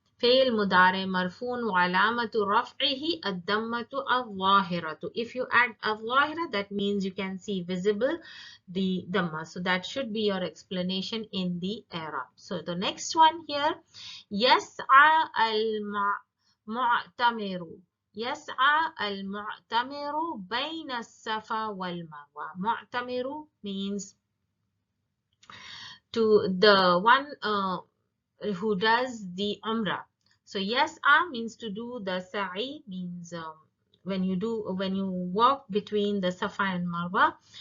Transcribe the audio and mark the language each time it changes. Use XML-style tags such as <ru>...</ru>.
<ar>فعل مضارع مرفوع وعلامة رفعه الضمة الظاهرة.</ar> <en>If you add الظاهرة, that means you can see visible the dhamma. So that should be your explanation in the Arab. So the next one here,</en> <ar>يسعى المعتمر. يسعى المعتمر بين الصفا والمروة.</ar> <en>معتمر means to the one who does the umrah. So yas'a means to do the sa'i, means when you walk between the Safa and Marwa.</en>